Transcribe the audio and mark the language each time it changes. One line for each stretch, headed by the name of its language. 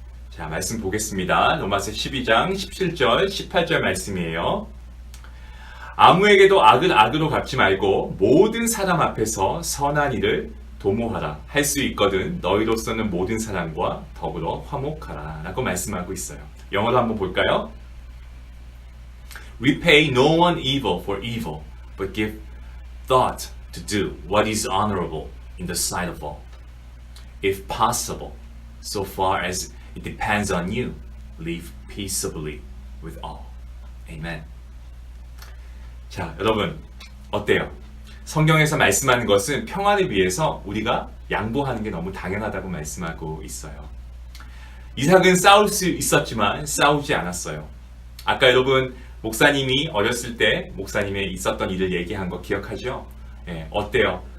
Korean: 자, 말씀 보겠습니다. 로마서 12장 17절, 18절 말씀이에요. 아무에게도 악을 악으로 갚지 말고 모든 사람 앞에서 선한 일을 도모하라. 할 수 있거든 너희로서는 모든 사람과 더불어 화목하라. 라고 말씀하고 있어요. 영어로 한번 볼까요?
English: Repay no one evil for evil, but give thought to do what is honorable in the sight of all. If possible, so far as it depends on you, live peaceably with all.
Korean: Amen. 자, 여러분 어때요? 성경에서 말씀하는 것은 평화를 위해서 우리가 양보하는 게 너무 당연하다고 말씀하고 있어요. 이삭은 싸울 수 있었지만 싸우지 않았어요. 아까 여러분 목사님이 어렸을 때 목사님의 있었던 일을 얘기한 거 기억하죠? 어때요?